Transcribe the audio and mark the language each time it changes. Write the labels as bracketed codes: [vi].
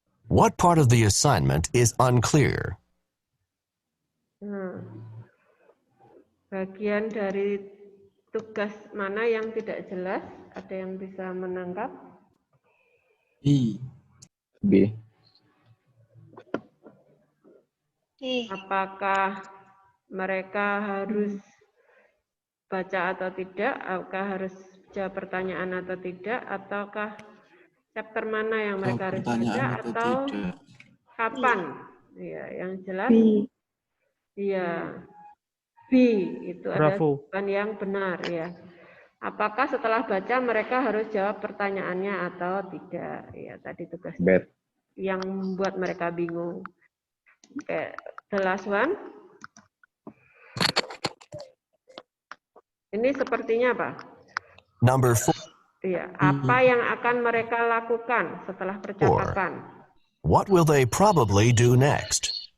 [en] What part of the assignment is unclear? [id] Bagian dari tugas mana yang tidak jelas? Ada yang bisa menangkap? B. Apakah mereka harus baca atau tidak? Apakah harus jawab pertanyaan atau tidak? Ataukah chapter mana yang mereka harus baca atau kapan? Ya, yang jelas. Iya. B itu adalah jawaban yang benar ya. Apakah setelah baca mereka harus jawab pertanyaannya atau tidak? Ya, tadi tugas yang membuat mereka bingung. [en] Oke, the last one. [id] Ini sepertinya apa? [en] Number 4. [id] Iya, apa yang akan mereka lakukan setelah percakapan? [en] What will they probably do next?